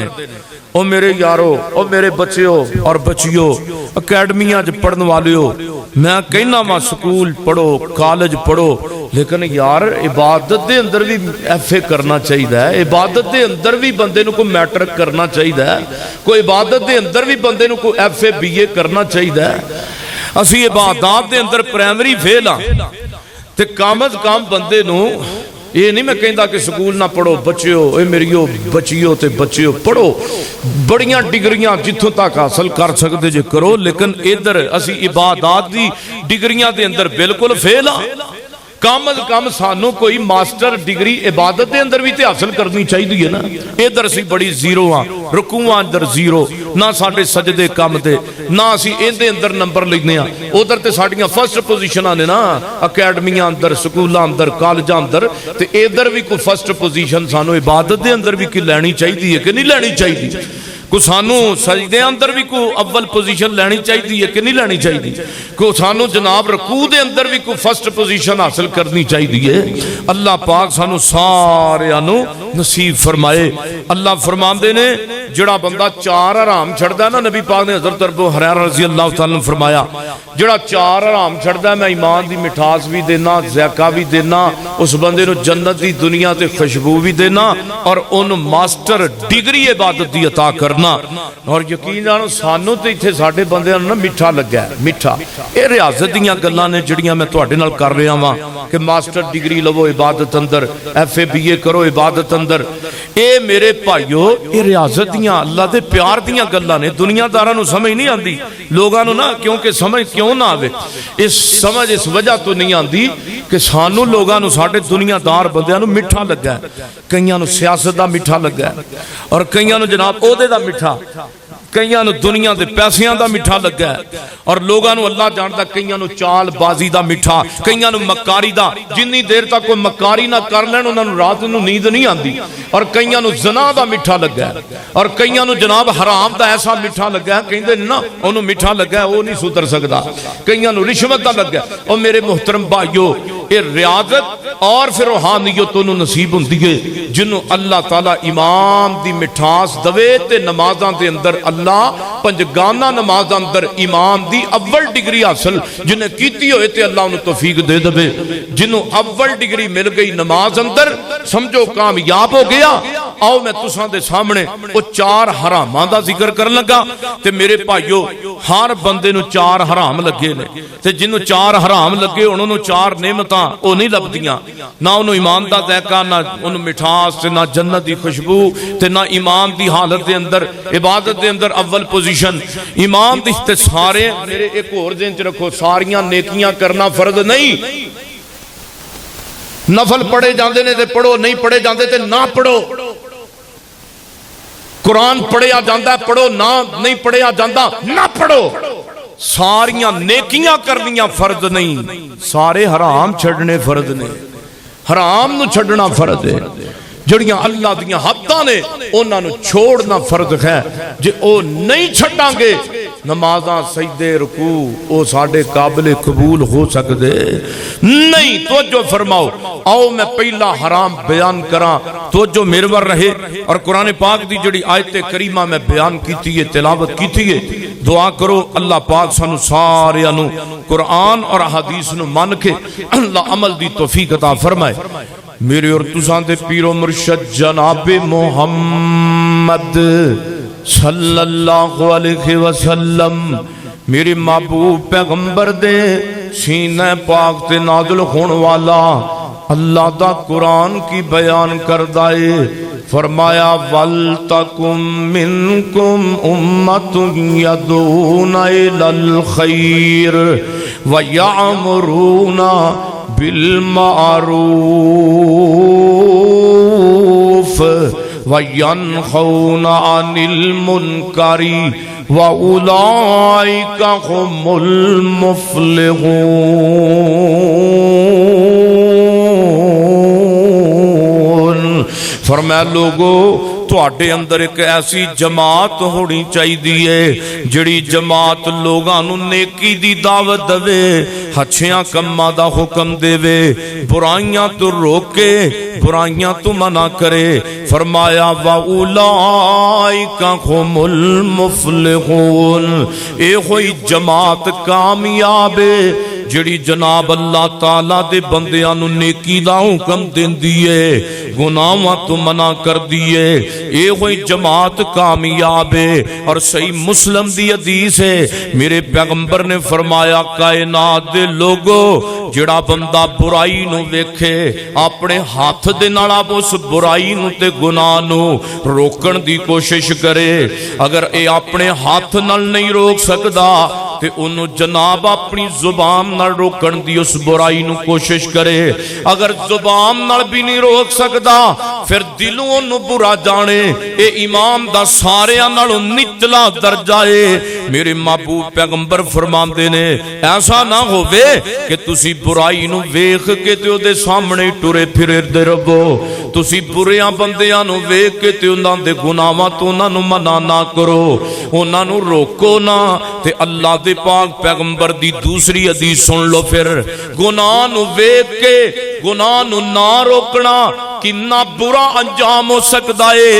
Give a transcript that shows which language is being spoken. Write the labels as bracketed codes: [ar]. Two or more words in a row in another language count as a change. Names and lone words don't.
[pa] او میرے یارو او میرے بچیو اور بچیو اکیڈمیاں جو پڑھن والے ہو میں کہنا ماں سکول پڑھو کالج پڑھو لیکن یار عبادت دے اندر بھی ایف اے کرنا چاہیے ہے. عبادت دے اندر بھی بندے نو کو میٹرک کرنا چاہیے ہے. کوئی عبادت دے اندر بھی بندے نو کو ایف اے بی اے کرنا چاہیے ہے. اسی عبادات دے اندر پرائمری فیل ہاں تے کم از کم بندے نو یہ نہیں میں کہندا کہ سکول نہ پڑھو بچیو اے میریو بچیو تے بچیو پڑھو بڑیاں ڈگریاں جتھوں تک حاصل کر سکتے جے کرو لیکن ادھر اسی عبادات دی ڈگریاں دے اندر بالکل فیل ہاں. کم از کم سانو کوئی [en] master degree [pa] عبادت دے اندر بھی تے حاصل کرنی چاہیے نا. ادھر اسی بڑی زیرو ہاں رکوعاں اندر زیرو نہ ساڈے سجدے کم تے نہ اسی ایندے اندر نمبر لینے ہاں. ادھر تے ساڈیاں [en] first positions [pa] نے نا اکیڈمیاں اندر سکولاں اندر کالجاں اندر تے ادھر بھی کوئی [en] first position [pa] سانو عبادت دے اندر بھی کی لینی چاہیے کہ نہیں لینی چاہیے. کو سانو سجدے اندر بھی کو اول پوزیشن لینی چاہیے کہ نہیں لینی چاہیے کو سانو جناب رکوع دے اندر بھی کو فرسٹ پوزیشن حاصل کرنی چاہیے اللہ پاک سانو سارے انو نصیب فرمائے اللہ فرماندے نے جڑا بندہ 4 حرام چھڑدا ہے نا نبی پاک نے حضرت ابو ہریرہ [ar] رضی اللہ تعالیٰ عنہ [pa] فرمایا جڑا 4 حرام چھڑدا ہے میں ایمان دی مٹھاس بھی دینا ذائقہ بھی دینا اس بندے نو جنت دی دنیا تے خوشبو بھی دینا اور ان [en] master degree [pa] عبادت دی عطا کرنا اور یقین جانو سانو تے ایتھے ساڈے بندیاں نوں میٹھا لگا ہے میٹھا اے ریاضت دیاں گلاں نے جڑیاں میں تواڈے نال کر رہا ہاں کہ [en] master degree [pa] لو عبادت اندر ایف اے بی اے کرو عبادت اندر اے میرے بھائیو اے ریاضت دیاں اللہ دے پیار دیاں گلاں نے دنیا داراں نوں سمجھ نہیں آندی لوگاں نوں نا کیونکہ سمجھ کیوں نہ آوے اس سمجھ اس وجہ تو نہیں آندی کہ سانو لوگاں نوں ساڈے دنیا دار بندیاں نوں میٹھا لگا ہے کئیاں نوں سیاست دا میٹھا لگا ہے اور کئیاں نوں جناب عہدے دا میٹھا کئیاں نوں دنیا دے پیسیاں دا میٹھا لگا ہے اور لوگاں نوں اللہ جاندا کئیاں نوں چال بازی دا میٹھا کئیاں نوں مکاری دا جنی دیر تک کوئی مکاری نہ کر لین انہاں نوں رات نوں نیند نہیں آندی اور کئیاں نوں زنا دا میٹھا لگا ہے اور کئیاں نوں جناب حرام دا ایسا میٹھا لگا ہے کہندے نا اونوں میٹھا لگا ہے او نہیں سدھر سکدا کئیاں نوں رشوت دا لگا ہے او میرے محترم بھائیو اے ریاضت اور پھر روحانیت انہوں نصیب ہوندی ہے جنہوں اللہ تعالیٰ ایمان دی مٹھاس دوے تے نمازاں دے اندر اللہ پنجگانہ نماز اندر ایمان دی اول ڈگری حاصل جنہیں کیتی ہوئے تے اللہ انہوں توفیق دے دے جنہوں اول ڈگری مل گئی نماز اندر سمجھو کامیاب ہو گیا آؤ میں تساں دے سامنے وہ 4 حراماں دا ذکر کر لگا تے میرے بھائیو ہر بندے نو 4 حرام لگے نے تے جنہوں 4 حرام لگے انہوں 4 نعمتاں او نہیں لبدیاں نہ انہوں ایمان دا ذائقہ نہ انہوں مٹھاس تے نہ جنت دی خوشبو تے نہ ایمان دی حالت دے اندر عبادت دے اندر اول پوزیشن ایمان دی تے سارے میرے ایک اور ذہن چ رکھو ساریاں نیکیاں کرنا فرض نہیں نفل پڑھے جاندے نے تے پڑھو نہیں پڑھے جاندے تے نہ پڑھو قرآن پڑھیا جاندہ ہے پڑھو نہ نہیں پڑھیا جاندہ نہ پڑھو ساریاں نیکیاں کرنیاں فرض نہیں سارے حرام چھڑنے فرض نہیں حرام نو چھڑنا فرض ہے جڑیاں اللہ دیاں حداں نے انہاں نو چھوڑنا فرض ہے جے او نہیں چھڑاں گے نمازاں سجدے رکوع او ساڑھے قابل قبول ہو سکتے نہیں توجہ فرماؤ آؤ میں پہلا حرام بیان کراں توجہ میرور رہے اور قرآن پاک دی جڑی آیت کریمہ میں بیان کیتی ہے تلاوت کیتی ہے دعا کرو اللہ پاک سانو سارے انو قرآن اور حدیث نو مان کے اللہ عمل دی توفیق عطا فرمائے میرے اور تساں دے پیر و مرشد جناب محمد [ar] صلی اللہ علیہ وسلم [pa] میرے محبوب پیغمبر دے سینہ پاک تے نازل ہون والا اللہ دا قرآن کی بیان کردائے فرمایا [ar] وَلْتَكُمْ مِنْكُمْ أُمَّةٌ يَدْعُونَ إِلَى الْخَيْرِ وَيَعْمُرُونَ بِالْمَعْرُوفِ وَيَنْهَوْنَ عَنِ الْمُنْكَرِ وَأُولَئِكَ هُمُ الْمُفْلِحُونَ [pa] فرمایا لوگو تواڈے اندر ایک ایسی جماعت ہونی چاہیے جڑی جماعت لوگاں نو نیکی دی دعوت دے اچھیاں کماں دا حکم دے برائیاں تو روکے برائیاں تو منع کرے فرمایا [ar] وَأُولَئِكَ هُمُ الْمُفْلِحُونَ [pa] اے ہوئی جماعت کامیاب جڑی جناب اللہ تعالیٰ دے بندیاں نو نیکی دا حکم دین دیئے گناہاں تو منع کر دیئے اے ہوئی جماعت کامیاب ہے اور صحیح مسلم دی حدیث ہے میرے پیغمبر نے فرمایا کائنات دے لوگو جڑا بندہ برائی نو ویکھے اپنے ہاتھ دے نال اس برائی نو تے گناہ نو روکن دی کوشش کرے اگر اے اپنے ہاتھ نال نہیں روک سکدا تے انہوں جناب اپنی زبان نال روکن دی اس برائی نو کوشش کرے. اگر زبان نال بھی نہیں روک سکدا پھر دلوں انہوں برا جانے. اے ایمان دا ساریاں نالوں نچلا درجہ ہے. میرے محبوب پیغمبر فرماندے نے ایسا نہ ہووے کہ تسی برائی نو ویکھ کے تے او دے سامنے ٹرے پھرے دے رہو. تسی بریاں بندیاں نو ویکھ کے تے انہاں دے گناہاں تو انہاں نو منع نہ کرو, انہاں نو روکو نہ. تے اللہ دے پاک پیغمبر دی دوسری حدیث سن لو. پھر گناہ نو ویکھ کے گناہ نو نہ روکنا کنا برا انجام ہو سکتا ہے.